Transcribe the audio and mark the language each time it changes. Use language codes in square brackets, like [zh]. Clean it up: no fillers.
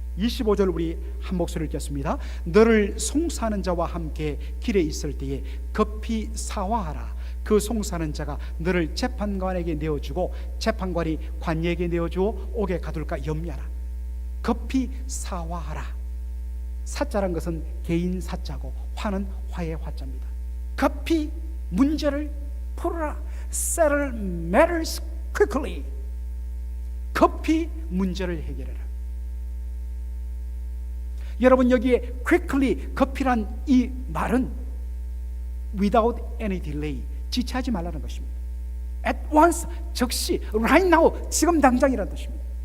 [ko] 25절 우리 한 목소리를 읽겠습니다. 너를 송사하는 자와 함께 길에 있을 때에 급히 사화하라. 그 송사하는 자가 너를 재판관에게 내어주고 재판관이 관리에게 내어주어 옥에 가둘까 염려하라. 급히 사화하라. 사자란 것은 개인 사자고 화는 화의 화자입니다. 급히 문제를 풀어라. [en] Settle matters quickly. [ko] 급히 문제를 해결해라. 여러분, 여기에 quickly, 급히란 이 말은 [en] without any delay, [ko] 지체하지 말라는 것입니다. [en] At once, [ko] 즉시, [en] right now, [ko] 지금 당장이라는 뜻입니다.